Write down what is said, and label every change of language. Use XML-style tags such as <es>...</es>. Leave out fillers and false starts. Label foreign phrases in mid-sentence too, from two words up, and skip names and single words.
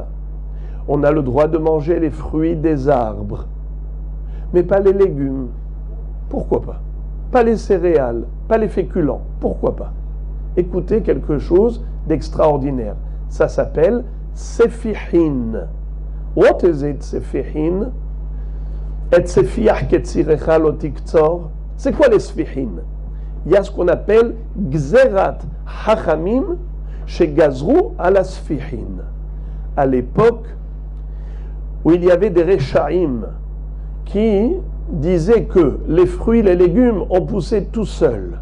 <fr>On a le droit de manger les fruits des arbres, mais pas les légumes. Pourquoi pas? Pas les céréales, pas les féculents. Pourquoi pas? Écoutez quelque chose d'extraordinaire. Ça s'appelle sefihin.</fr> <en>What is it, sefihin?</en> <he>את ספיח קצירך לא תקצור.</he> <fr>C'est quoi les sefihin? Il y a ce qu'on appelle</fr> <he>גזרת חכמים</he> <fr>chez Gazrou à la sefihin. À l'époque où il y avait des rechaim qui disaient que les fruits, les légumes ont poussé tout seuls.</fr>